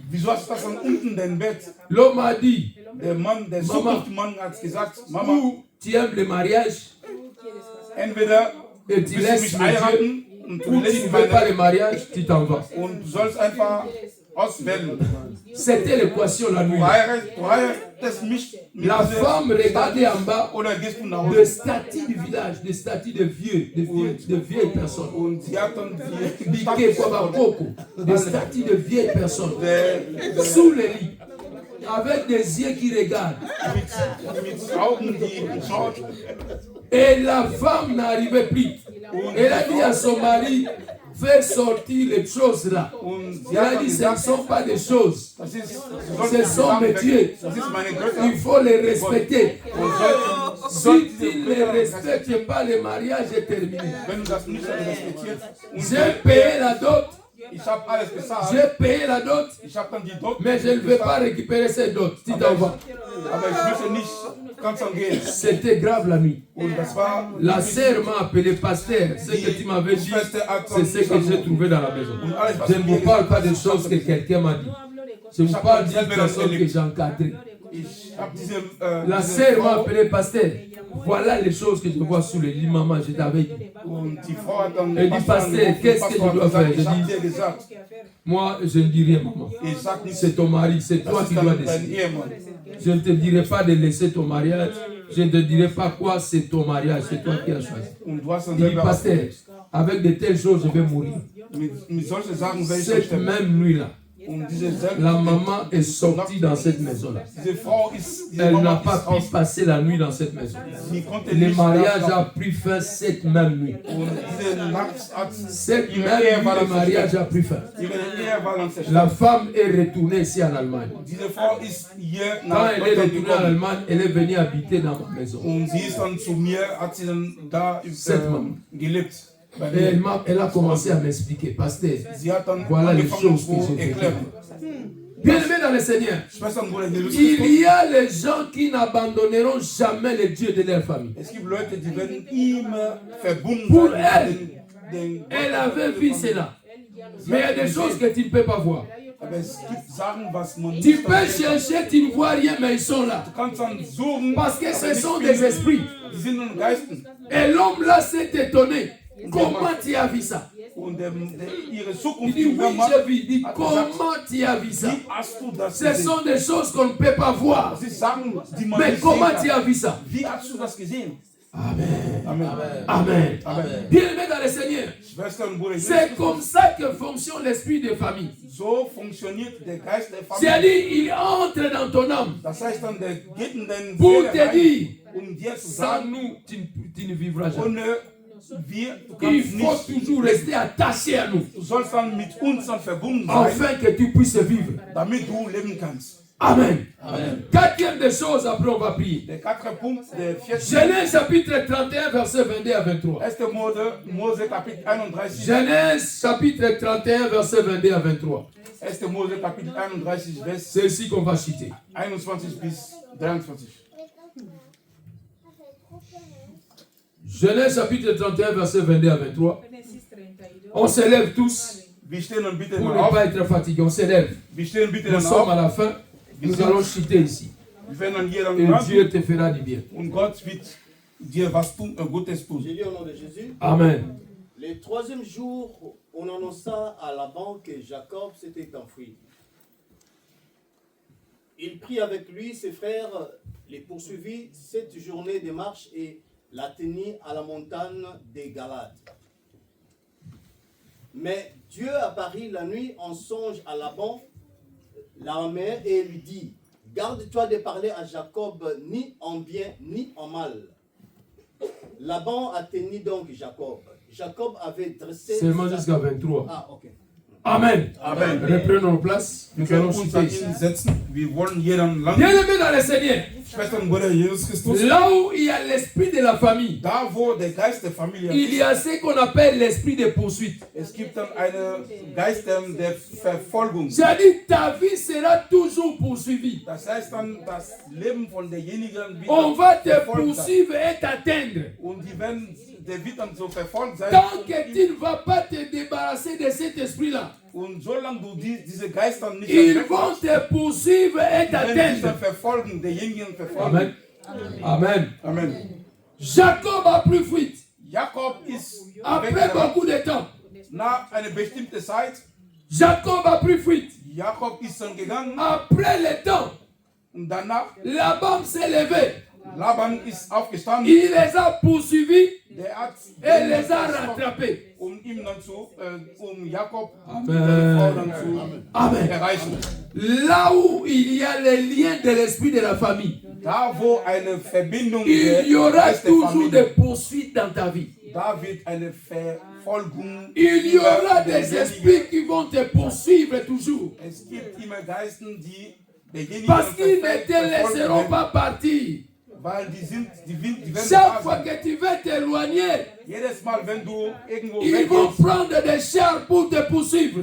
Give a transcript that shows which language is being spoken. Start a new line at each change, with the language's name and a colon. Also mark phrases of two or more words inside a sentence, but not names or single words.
German: Wieso hast du das dann unten in dein Bett?
French: L'homme a dit,
German: Der Mann, der zukünftige Mann hat gesagt, Mama,
French: ou tu aimes le mariage
German: entweder
French: et tu
German: willst du
French: laisses
German: mich
French: le Dieu,
German: heiraten und du
French: ou tu
German: lässt
French: ne veux pas
German: meine
French: le mariage, tu t'en vas.
German: und du sollst einfach auswählen.
French: C'était l'équation la nuit.
German: Du heiratest mich mit
French: La
German: dieser
French: femme regardait en bas
German: oder gehst du nach
French: des
German: Hause?
French: statues du village, des statues de vieilles personnes.
German: Und sie hat dann die
French: Biquet, Kwabakoko, des statues de vieilles personnes.
German: der
French: Sous le lit, avec des yeux qui regardent.
German: mit Augen, die schaut.
French: Et la femme n'arrivait plus. Elle a dit à son mari, fais sortir les choses là.
German: Und sie
French: Elle
German: hat
French: a
German: dann
French: dit, ce ne
German: gesagt,
French: sont pas des choses.
German: das ist,
French: Ce sont mes dieux.
German: das ist meine Götter.
French: Il faut les respecter.
German: Und
French: Si
German: sollten
French: tu ne respectes pas, le mariage est terminé.
German: wenn du das nicht respektierst, und
French: J'ai payé la dot.
German: ich habe alles bezahlt,
French: J'ai payé la dot.
German: ich habe dann die Dot,
French: Mais je ne vais pas récupérer cette dot. Tu t'en vas.
German: aber ich möchte nicht ganz gehen.
French: C'était grave la nuit.
German: Und das war
French: La sœur m'a appelé pasteur. Ce que tu m'avais dit, c'est ce que j'ai trouvé dans la maison. Je ne vous parle pas des choses que quelqu'un m'a dit. Je vous parle d'une personne que j'ai encadrée.
German: ich habe diese,
French: La
German: diese
French: sœur m'a
German: Frau,
French: appelé pasteur. Voilà les choses que je vois sous le lit. Maman, je t'avais dit.
German: und die Frau hat dann
French: Elle dit, Pasteur, qu'est-ce que je dois faire? Je
German: ich habe
French: dis,
German: dir gesagt,
French: moi, je ne dis rien, maman.
German: ich sag nicht,
French: C'est ton mari, c'est toi
German: das
French: qui
German: ist
French: dois
German: dein
French: décider.
German: Ehemann.
French: Je ne te dirai pas de laisser ton mariage. Je ne te dirai pas quoi, c'est ton mariage. C'est toi qui as choisi.
German: Und du hast dann
French: Il dit,
German: selber
French: pasteur, avec de telles choses, je vais mourir.
German: mit solchen Sachen werde ich
French: Cette
German: sterben.
French: même nuit-là,
German: Und diese
French: la maman est sortie dans cette maison-là.
German: Diese Frau ist, diese
French: Elle n'a
German: Mama
French: pas
German: ist aus,
French: pu passer la nuit dans cette maison.
German: sie konnte
French: Le
German: nicht
French: mariage
German: schlafen.
French: a pris fin cette même nuit.
German: Und diese Nacht hat
French: Cette
German: ihre
French: même
German: Ehe
French: nuit,
German: war
French: le
German: dann
French: mariage
German: zerstört.
French: a pris fin.
German: Ihre Ehe war dann zerstört.
French: La femme est retournée ici en Allemagne.
German: Diese Frau ist hier
French: Quand
German: nach
French: elle est
German: Deutschland
French: retournée en
German: gekommen.
French: Allemagne, elle est venue habiter dans ma maison.
German: Und sie ist dann zu mir, hat sie dann da gelebt. Bei
French: Et
German: mir.
French: elle a commencé à m'expliquer, pasteur,
German: Sie hat dann
French: voilà les
German: angefangen
French: choses que
German: zu
French: j'ai
German: erklären.
French: bien-aimé dans le Seigneur,
German: Schwestern, Bruder, Jesus
French: il
German: Christus,
French: y a les gens qui n'abandonneront jamais le Dieu de leur famille.
German: es gibt Leute, die werden immer verbunden
French: Pour
German: sein
French: elle.
German: mit den
French: Elle avait vu cela. Mais il y a des choses que tu ne peux pas voir.
German: Aber es gibt Sachen, was man
French: Tu
German: nicht
French: peux chercher, tu ne vois rien, mais ils sont là.
German: Du kannst dann suchen,
French: Parce que
German: aber
French: ce
German: nicht
French: sont
German: finden.
French: des esprits.
German: Die sind nun Geisten.
French: Et l'homme là s'est étonné. Comment tu as vu ça?
German: Und ihre
French: Il
German: Zukunft,
French: dit,
German: die
French: oui,
German: Mama,
French: j'ai vu. Il dit,
German: hat
French: comment
German: gesagt,
French: tu as vu ça?
German: wie hast du das
French: Ce
German: gesehen?
French: sont des choses qu'on ne peut pas voir.
German: Das sind Sachen, die man
French: Mais
German: nicht
French: comment
German: sehen
French: tu
German: kann.
French: as vu ça?
German: Wie hast du das gesehen? Amen. Amen. Amen. Amen.
French: Bien-aimé dans le Seigneur,
German: Schwestern, Bruder,
French: c'est comme ça que fonctionne l'esprit de famille.
German: so funktioniert der Geist der Familie.
French: C'est-à-dire, il entre dans ton âme
German: Das heißt dann, der geht in deine
French: pour
German: Seele
French: te
German: rein,
French: dire,
German: um dir zu
French: sans
German: sagen,
French: nous, tu ne vivras jamais.
German: ohne wir, du
French: Il
German: kannst
French: faut
German: nicht,
French: toujours rester attaché à nous,
German: du sollst dann mit uns dann verbunden sein,
French: afin que tu puisses vivre.
German: damit du leben kannst. Amen.
French: Quatrième des choses, après on va prier.
German: Der 4. Punkt, der 4.
French: Genèse chapitre 31, verset 22 à 23.
German: 1. Mose Kapitel 31.
French: Genèse chapitre 31, verset 22 à 23.
German: 1. Mose Kapitel 31, Vers
French: C'est ici qu'on va citer.
German: 21 bis 23.
French: Genèse chapitre 31, verset 22 à 23. On s'élève tous.
German: Wir stehen und bitten
French: Pour
German: mal
French: ne
German: auf.
French: pas être fatigué, on s'élève.
German: Wir stehen und bitten
French: Nous
German: mal
French: sommes à
German: auf.
French: la fin. Nous allons chuter ici.
German: Wir werden dann hier dann
French: Et
German: landen.
French: Dieu te fera du bien.
German: Und Gott wird dir was tun, Gutes tun.
French: J'ai lu au nom de Jésus. Amen. Le troisième jour, on annonça à Laban que Jacob s'était enfui. Il prit avec lui ses frères, les poursuivit 7 journées de marche et l'atteignit à la montagne des Galades. Mais Dieu apparut la nuit en songe à Laban, l'araméen, et lui dit: garde-toi de parler à Jacob ni en bien ni en mal. Laban atteignit donc Jacob. Jacob avait dressé... Seulement jusqu'à 23. Ah, ok. Amen. Amen. Reprenons nos places.
German: Wir
French: Nous
German: können
French: allons
German: uns
French: chuter
German: dann
French: ici.
German: hinsetzen. Wir wollen hier dann landen.
French: Bien-aimés dans le Seigneur,
German: Schwestern und Brüder Jesus Christus.
French: là où il y a l'esprit de la famille,
German: Da, wo der Geist der Familie
French: il y a ce qu'on appelle l'esprit de poursuite.
German: es gibt dann einen Geist der Verfolgung.
French: C'est-à-dire ta vie sera toujours poursuivie.
German: Das heißt dann, das Leben von derjenigen wird
French: On
German: dann
French: va te
German: verfolgt sein.
French: poursuivre et t'atteindre.
German: Und die werden, der wird dann so verfolgt sein.
French: Tant que tu ne vas pas te débarrasser de cet esprit-là,
German: Und solange du diese Geister nicht
French: ils
German: erweckst,
French: vont te poursuivre et
German: werden dich dann
French: t'atteindre.
German: verfolgen, derjenigen verfolgen. Amen. Amen. Amen.
French: Jacob a pris fuite.
German: Jakob ist
French: Après
German: weggerannt.
French: beaucoup de temps,
German: Nach einer bestimmten Zeit,
French: Jacob a pris fuite.
German: Jakob ist dann gegangen
French: Après le temps,
German: und danach
French: Laban s'est levé.
German: Laban ist aufgestanden.
French: Il les a poursuivis
German: Der hat
French: et les a rattrapés.
German: ihm dann Jakob Amen. seine Frau dann zu Amen. erreichen.
French: Là où il y a les liens de l'esprit de la famille,
German: Da, wo eine Verbindung
French: il y aura
German: Geist der
French: toujours des
German: Familie,
French: poursuites dans ta vie.
German: da wird eine Verfolgung.
French: Il y aura
German: über
French: des
German: derjenige.
French: esprits qui vont te poursuivre toujours.
German: Es gibt immer Geisten, die derjenigen
French: Parce qu'ils ne te
German: verfolgen
French: laisseront
German: werden,
French: pas partir.
German: weil die werden
French: Chaque
German: da
French: fois
German: sein.
French: que tu veux t'éloigner,
German: Jedes Mal, wenn du irgendwo
French: ils vont
German: weggehst,
French: prendre des chars pour te poursuivre,